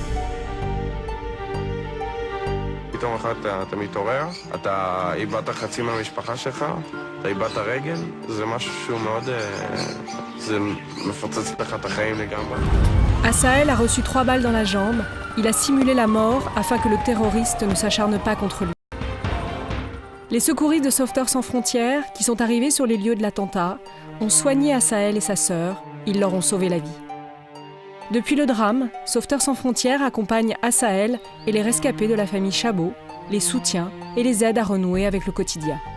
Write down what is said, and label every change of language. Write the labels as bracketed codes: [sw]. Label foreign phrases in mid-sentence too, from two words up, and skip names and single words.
[he] פתאום אחת אתה מתעורר, אתה איבדת חצי מהמשפחה שלך, אתה איבדת רגל, זה משהו שהוא מאוד... זה מפוצץ לך את החיים לגמרי. [fr] Assaël a reçu 3 balles dans la jambe. Il a simulé la mort afin que le terroriste ne s'acharne pas contre lui. Les secouristes de Sauveteurs sans frontières, qui sont arrivés sur les lieux de l'attentat, ont soigné Assaël et sa sœur. Ils leur ont sauvé la vie. Depuis le drame, Sauveteurs sans frontières accompagne Assaël et les rescapés de la famille Chabot, les soutient et les aide à renouer avec le quotidien.